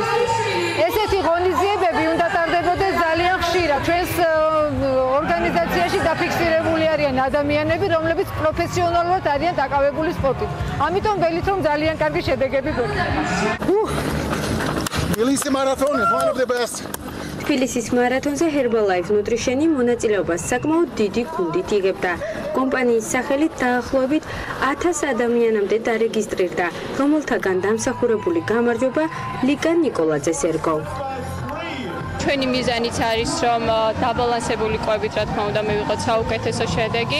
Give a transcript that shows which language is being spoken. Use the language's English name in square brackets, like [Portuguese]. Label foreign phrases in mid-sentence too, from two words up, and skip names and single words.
[Georgian] ესეთი ღონისძიებები უნდა ტარდებოდეს ძალიან ხშირად. ჩვენს ორგანიზაციაში დაფიქსირებული არიან ადამიანები, რომლებიც პროფესიონალურად არიან დაკავებული სპორტით. ამიტომ ველით რომ ძალიან კარგი შედეგები გვექნება. თბილისის მარათონი, [English] one of the best. [Georgian] თბილისის მარათონზე Herbalife Nutrition-ი მონაწილეობას საკმაოდ დიდი გუნდით იღებდა. კომპანიის სახელით დაახლოებით 1000 ადამიანამდე დარეგისტრირდა, რომელთაგან დამსახურებული გამარჯვება ლიკა ნიკოლაძეს ერგო. ჩვენი მიზანიც არის, რომ დაბალანსებული კვებით, რა თქმა უნდა, მივიღოთ საუკეთესო შედეგი.